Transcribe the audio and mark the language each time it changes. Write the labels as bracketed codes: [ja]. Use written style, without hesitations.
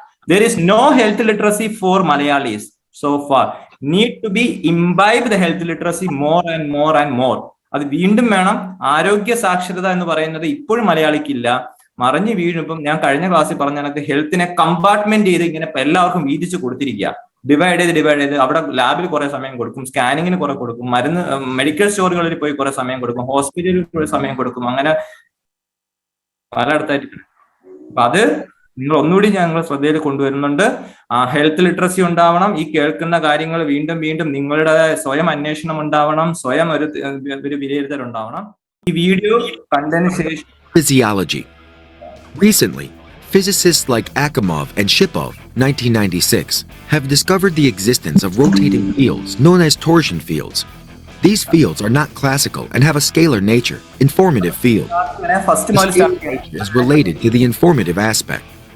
[en] there is no health literacy for Malayalis so far. Need to be imbibe the health literacy more and more. [ml] അത് വീണ്ടും വേണം. ആരോഗ്യ സാക്ഷരത എന്ന് പറയുന്നത് ഇപ്പോഴും മലയാളിക്കില്ല, മറിഞ്ഞു വീഴുമ്പം. ഞാൻ കഴിഞ്ഞ ക്ലാസ്സിൽ പറഞ്ഞ കണക്ക് ഹെൽത്തിനെ കമ്പാർട്ട്മെന്റ് ചെയ്ത് ഇങ്ങനെ എല്ലാവർക്കും വീതിച്ച് കൊടുത്തിരിക്കുക. ഡിവൈഡ് ചെയ്ത് അവിടെ ലാബിൽ കുറെ സമയം കൊടുക്കും, സ്കാനിങ്ങിന് കുറെ കൊടുക്കും, മെഡിക്കൽ സ്റ്റോറുകളിൽ പോയി കുറെ സമയം കൊടുക്കും, ഹോസ്പിറ്റലിൽ കുറെ സമയം കൊടുക്കും, അങ്ങനെ പലയിടത്തായിട്ട്. അപ്പൊ അത് നിങ്ങൾ ഒന്നുകൂടി ഞങ്ങൾ ശ്രദ്ധയിൽ കൊണ്ടുവരുന്നുണ്ട്. ഹെൽത്ത് ലിറ്ററസി ഉണ്ടാവണം. ഈ കേൾക്കുന്ന കാര്യങ്ങൾ വീണ്ടും നിങ്ങളുടെ സ്വയം അന്വേഷണം ഉണ്ടാവണം, സ്വയം ഒരു വിലയിരുത്തൽ ഉണ്ടാവണം. ഈ വീഡിയോ കണ്ടതിന് ശേഷം [en] Physiology. Recently, physicists like Akimov and Shipov, 1996, have discovered the existence of rotating fields known as torsion fields. These fields are not classical and have a scalar nature, informative field. The scalar nature is related to the informative aspect.